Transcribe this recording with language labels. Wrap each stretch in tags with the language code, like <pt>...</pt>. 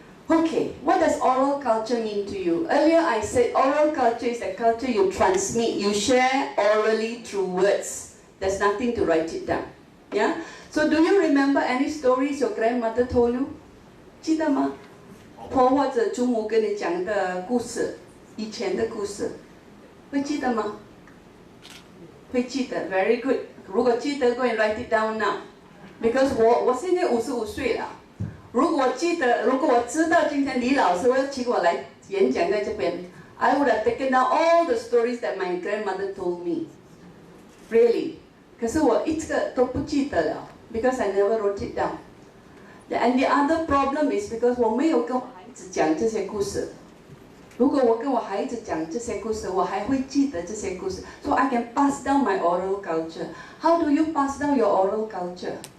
<en>Okay, what does oral culture mean to you? Earlier I said oral culture is the culture you transmit, you share orally through words. There's nothing to write it down. Yeah? So do you remember any stories your grandmother told you?</en> <zh>记得吗？婆或者祖母跟你讲的故事，以前的故事，会记得吗？会记得 ，</zh> <en>very good。</en> <zh>如果记得 ，</zh> <en>go and write it down now。 Because</en> <zh>我现在55岁了。如果我知道今天李老师会请我来演讲在这边</zh> <en>，I would have taken down all the stories that my grandmother told me. Really，</en> <zh>可是我一个都不记得了</zh> <en>，because I never wrote it down. And the other problem is because</en> <zh>我没有跟我孩子讲这些故事。如果我跟我孩子讲这些故事，我还会记得这些故事。</zh> <en>So I can pass down my oral culture. How do you pass down your oral culture?</en>